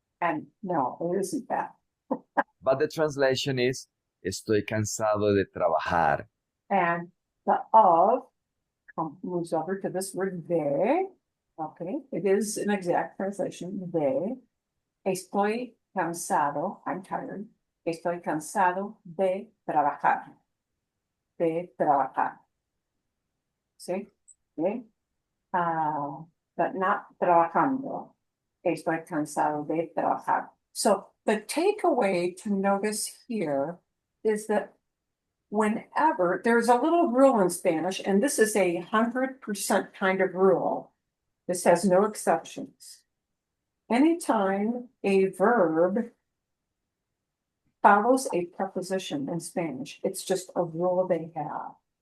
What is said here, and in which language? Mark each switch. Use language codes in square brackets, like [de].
[en] And no, it isn't that. but the translation is [es] estoy cansado de trabajar. [en] And the of moves over to this word de. Okay, it is an exact translation. [es] De. Estoy cansado. [en] I'm tired. [es] Estoy cansado de trabajar. De trabajar. See? Okay? [en] But not trabajando. [es] Estoy cansado de trabajar. [en] So the takeaway to notice here is that whenever there's a little rule in Spanish, and this is 100% kind of rule, this has no exceptions. Anytime a verb follows a preposition in Spanish, it's just a rule they have.